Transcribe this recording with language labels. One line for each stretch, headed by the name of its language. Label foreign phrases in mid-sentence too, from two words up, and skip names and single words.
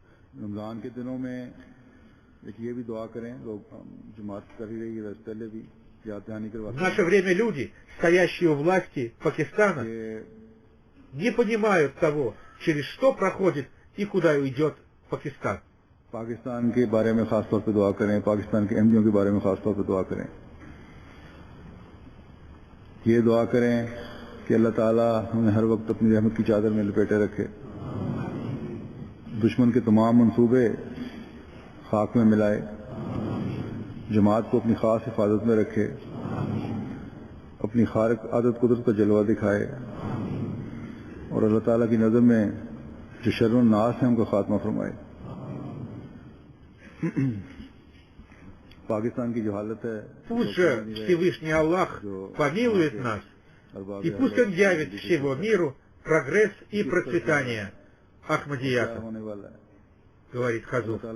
Russian: В наше время люди, стоящие у власти Пакистана, не понимают того, через что проходит и куда уйдет Пакистан.
Urdu: پاکستان کے بارے میں خاص طور پہ دعا کریں، پاکستان کے احمدیوں کے بارے میں خاص طور پہ دعا کریں. یہ دعا کریں کہ اللہ تعالیٰ ہمیں ہر وقت اپنی رحمت کی چادر میں لپیٹے رکھے، دشمن کے تمام منصوبے خاک میں ملائے، جماعت کو اپنی خاص حفاظت میں رکھے، اپنی خارق عادت قدرت کا جلوہ دکھائے اور اللہ تعالیٰ کی نظر میں جو شر ناس ہے ان کا خاتمہ فرمائے. پاکستان کی جو حالت ہے,
Russian: пусть же Всевышний Аллах помилует нас, и пусть Он явит всего миру прогресс и процветание Ахмадията, говорит Хазур.